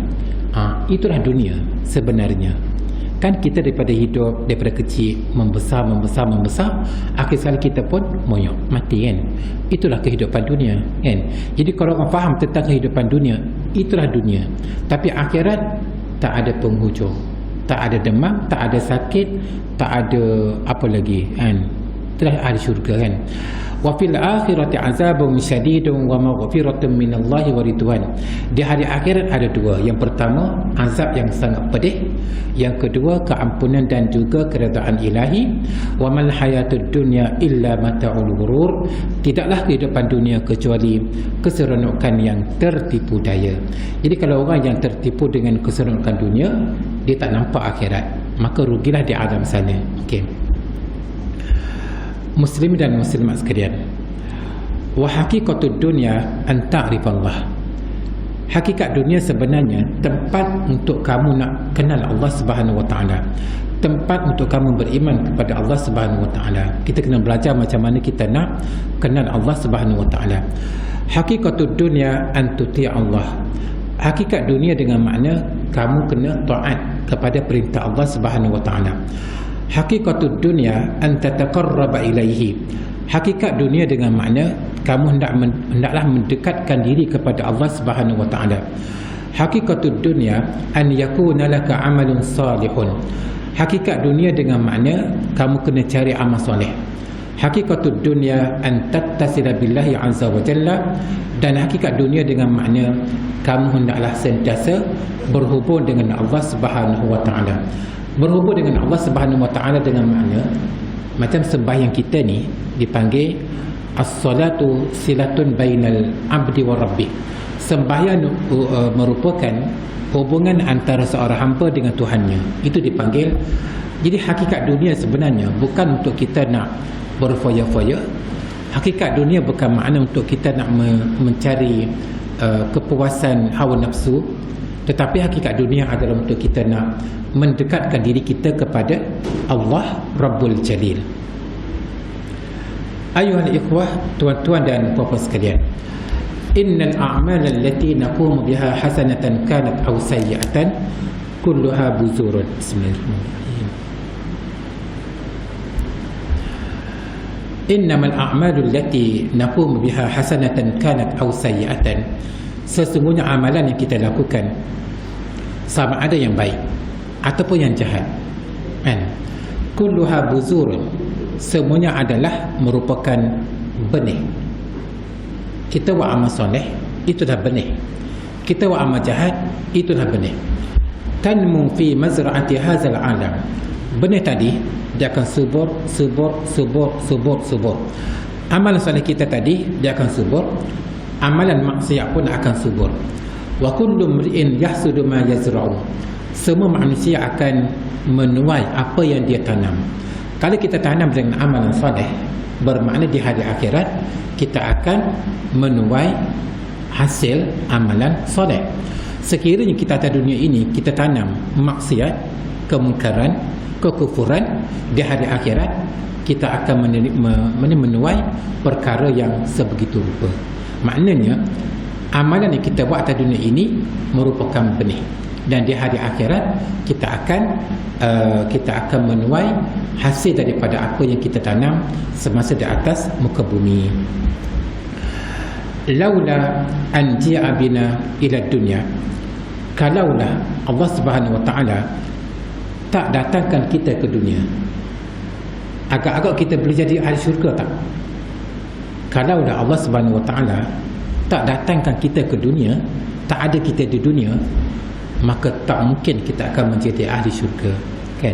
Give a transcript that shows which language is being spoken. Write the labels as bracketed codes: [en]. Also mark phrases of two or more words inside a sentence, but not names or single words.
[ms] Itulah dunia sebenarnya. Kan kita daripada hidup, daripada kecil membesar, akhir sekali kita pun moyok, mati, kan. Itulah kehidupan dunia, kan. Jadi kalau orang faham tentang kehidupan dunia, itulah dunia. Tapi akhirat tak ada penghujung, tak ada demam, tak ada sakit, tak ada apa lagi, kan. itulah ahli syurga kan. [ar] وفي الآخرة عذاب شديد ومغفرة من الله ورضوان. [ms] Di hari akhirat ada dua. Yang pertama, azab yang sangat pedih. Yang kedua, keampunan dan juga keredaan ilahi. [ar] وما الحياة الدنيا إلا متاع الغرور. [ms] Tidaklah kehidupan dunia kecuali keseronokan yang tertipu daya. Jadi kalau orang yang tertipu dengan keseronokan dunia, dia tak nampak akhirat, maka rugilah di alam sana. Okey. Muslim dan muslimat sekalian, [ar] وحقيقة الدنيا أن تعرف الله. [ms] Hakikat dunia sebenarnya tempat untuk kamu nak kenal Allah [ar] سبحانه وتعالى, [ms] tempat untuk kamu beriman kepada Allah [ar] سبحانه وتعالى. [ms] Kita kena belajar macam mana kita nak kenal Allah [ar] سبحانه وتعالى. حقيقة الدنيا أن تطيع الله. [ms] Hakikat dunia dengan makna kamu kena taat kepada perintah Allah [ar] سبحانه وتعالى. حقيقة الدنيا أن تتقرب إليه. [ms] Hakikat dunia dengan makna kamu hendaklah mendekatkan diri kepada Allah [ar] سبحانه وتعالى. حقيقة الدنيا أن يكون لك عمل صالح. [ms] Hakikat dunia dengan makna kamu kena cari amal soleh. [ar] حقيقة الدنيا أن تتصل بالله عز وجل. [ms] Dan hakikat dunia dengan makna kamu hendaklah sentiasa berhubung dengan Allah [ar] سبحانه وتعالى. [ms] Berhubung dengan Allah [ar] سبحانه وتعالى [ms] dengan makna macam sembahyang kita ni dipanggil [ar] الصلاة صلة بين العبد والرب. [ms] Sembahyang merupakan hubungan antara seorang hamba dengan Tuhannya. Itu dipanggil. Jadi hakikat dunia sebenarnya bukan untuk kita nak berfoya-foya. Hakikat dunia bukan makna untuk kita nak mencari kepuasan hawa nafsu, tetapi hakikat dunia adalah untuk kita nak mendekatkan diri kita kepada Allah [ar] رب الجليل. أيها الإخوة, [ms] tuan-tuan dan puan-puan sekalian, [ar] إن الأعمال التي نقوم بها حسنة كانت أو سيئة كلها بذور. بسم الله الرحمن الرحيم. إنما الأعمال التي نقوم بها حسنة كانت أو سيئة. [ms] Sesungguhnya amalan yang kita lakukan, sama ada yang baik ataupun yang jahat, kan? [ar] كلها بذور. [ms] Semuanya adalah merupakan benih. Kita buat amal soleh, itu dah benih. Kita buat amal jahat, itu dah benih. [ar] تنمو في مزرعة هذا العالم. [ms] Benih tadi dia akan subur. Amalan soleh kita tadi dia akan subur. Amalan maksiat pun akan subur. [ar] وكل امرئ يحصد ما يزرع. [ms] Semua manusia akan menuai apa yang dia tanam. Kalau kita tanam dengan amalan soleh, bermakna di hari akhirat kita akan menuai hasil amalan soleh. Sekiranya kita atas dunia ini kita tanam maksiat, kemungkaran, kekufuran, di hari akhirat kita akan menuai perkara yang sebegitu rupa. Maknanya amalan yang kita buat atas dunia ini merupakan benih, dan di hari akhirat kita akan menuai hasil daripada apa yang kita tanam semasa di atas muka bumi. [ar] لولا أن جاء بنا إلى الدنيا, [ms] kalaulah Allah [ar] سبحانه وتعالى [ms] tak datangkan kita ke dunia, agak-agak kita boleh jadi ahli syurga tak? Kalaulah Allah [ar] سبحانه وتعالى [ms] tak datangkan kita ke dunia, tak ada kita di dunia, maka tak mungkin kita akan menjadi ahli syurga, kan?